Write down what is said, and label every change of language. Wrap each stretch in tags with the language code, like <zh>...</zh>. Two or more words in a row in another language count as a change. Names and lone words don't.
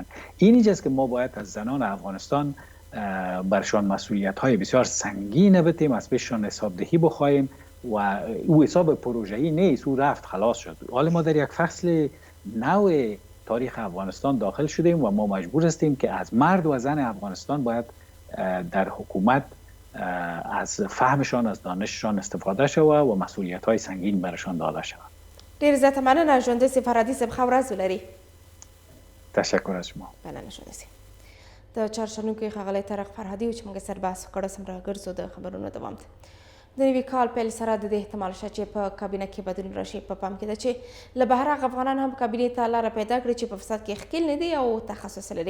<fa>اینجاست که ما باید از زنان افغانستان برشان مسئولیت های بسیار سنگین بتیم، از پیششان حسابدهی بخواهیم و او حساب پروژه‌ای نیست، او رفت خلاص شد. حالا ما در یک فصل نو تاریخ افغانستان داخل شدیم و ما مجبور هستیم که از مرد و زن افغانستان باید در حکومت از فهمشان از دانششان استفاده شود و مسئولیت های سنگین برشان داده شود.</fa> <ps>ډیر زیاته مننه ژوندي فرهادي صاحب، ښه ورځ ولرئ.</ps> <fa>تشکر از شما.</fa> <ps>مننه ژوندي صاحب. د چهارشنبې ښاغلی طارق فرهادي و چې موږ سره بحث وکړ، سم راګرځو د خبرونو دوام ته. د نوي کال پیل سره د دې احتمال شته چې په کابینه کې بدلون راشي. په پام کې ده چې له بهر هغه افغانان هم کابینې ته لاره پیدا کړي چې په فساد کې ښکیل نه دي او تخصص لري.</ps>